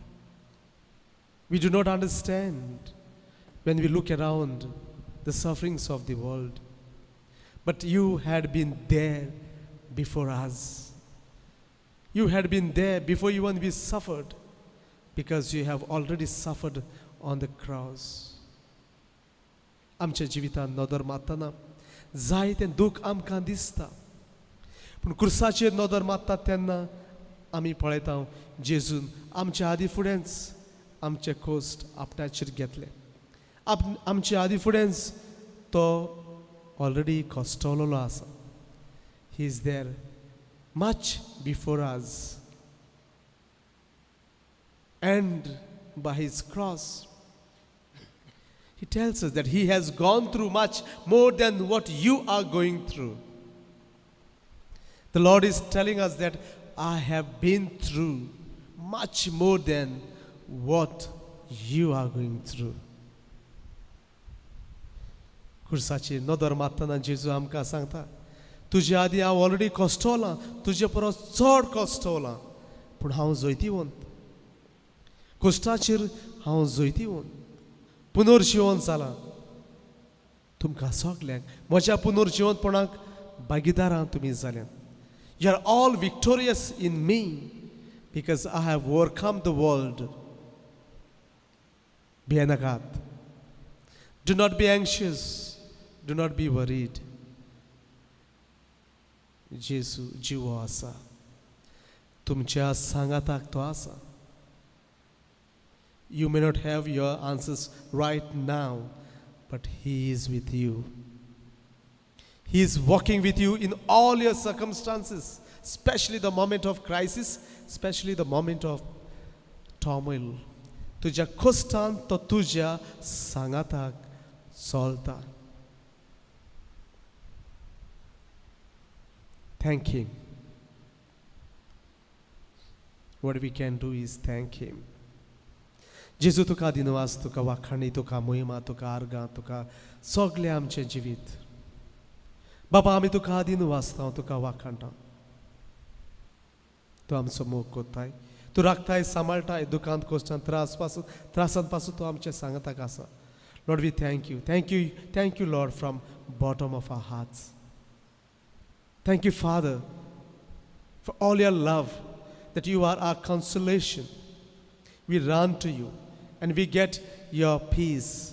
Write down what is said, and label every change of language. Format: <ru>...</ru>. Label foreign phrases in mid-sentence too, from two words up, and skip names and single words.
<en>We do not understand when we look around the sufferings of the world. But you had been there before us. You had been there before even we suffered, because you have already suffered on the cross.</en> <kok>आमच्या जिवितांत नदर मारतना जायतें दूख आमकां दिसता, पूण क्रुसाचेर नदर मारतात तेन्ना आमी पळयता जेजून आमच्या आदी फुडेंच आमचे कोस्ट आपणाचेर घेतले. आमच्या आदी फुडेंच तो already costololo asa.</kok> <en>He is there much before us. And by his cross, he tells us that he has gone through much more than what you are going through. The Lord is telling us that I have been through much more than what you are going through.</en> <kok>खुर्साची नदर मारतना जेजू आमकां सांगता तुजे आदी हांव ऑलरेडी कश्टवलां, तुजे परस चड कश्टवलां, पूण हांव जैतिवंत. कश्टाचेर हांव जैतिवंत, पुनर्जिवन जालां. तुमकां सगल्यांक म्हज्या पुनर्जिवनपणाक भागीदारां तुमी जाल्यात.</kok> <en>You are all victorious in me because I have overcome the world. भियेनाकात. Do not be anxious. Do not be worried.</en> <kok>जेजू जिवो आसा. तुमच्या सांगाताक तो आसा.</kok> <en>You may not have your answers right now, but He is with you. He is walking with you in all your circumstances, especially the moment of crisis, especially the moment of turmoil.</en> <kok>तुझ्या कश्टान तो तुझ्या सांगाताक चलता.</kok> <en>Thank Him. What we can do is thank Him.</en> <kok>जेजू तुका दिनवास, तुका वाखाणी, तुका मोहिमा, तुका आर्गां, तुका सगळें आमचें जिवीत. बाबा आमी तुका आदीन वाचता, तुका वाखाणटा. तूं आमचो मोग कोत्ताय, तूं राखताय, सांबाळटाय, दुखांत, कश्टांत, त्रासांत पासून तूं आमच्या सांगाताक आसा.</kok> <en>Lord, we thank you. Thank you, Lord, from bottom of our hearts. Thank you, Father, for all your love, that you are our consolation. We run to you and we get your peace.</en>